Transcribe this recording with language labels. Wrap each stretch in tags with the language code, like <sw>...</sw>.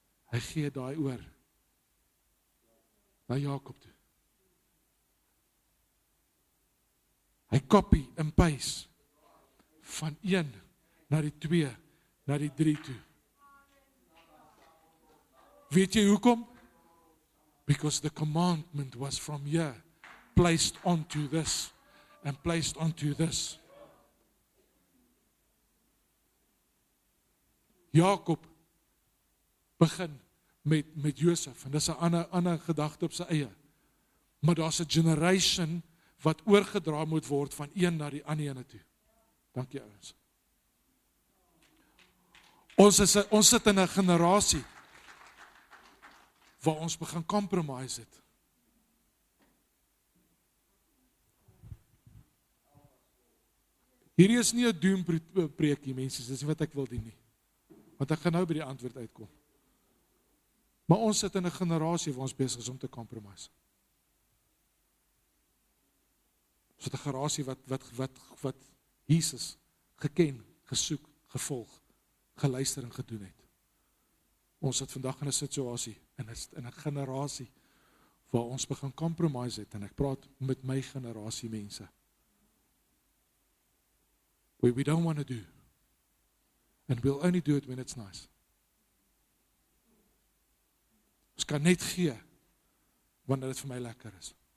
<af>Hy gee daai oor na Jakob toe. Hy copy en paste van 1 na die 2 na die 3 toe. Weet jy hoekom?</af> <en>Because the commandment was from here placed onto this and placed onto this.</en> <af>Jakob begin met Josef en dis 'n ander gedagte op sy eie. Maar daar's 'n generation wat oorgedra moet word van een na die ander ene toe. Dankie ouens. Ons sit in 'n generasie waar ons begin compromise het. Hierdie is nie 'n doempreekie, mense, dis nie wat ek wil doen nie. Want ek gaan nou by die antwoord uitkom. Maar ons sit in 'n generasie waar ons besig is om te compromise. Ons het 'n generasie wat Jesus geken, gesoek, gevolg, geluister en gedoen het. Ons sit vandag in 'n situasie, in 'n generasie waar ons begin compromise het, en ek praat met my generasie mense.</af> <en>Where we don't want to do, and we'll only do it when it's nice.</en> <af>Ons kan net gee wanneer dit vir my lekker is.</af>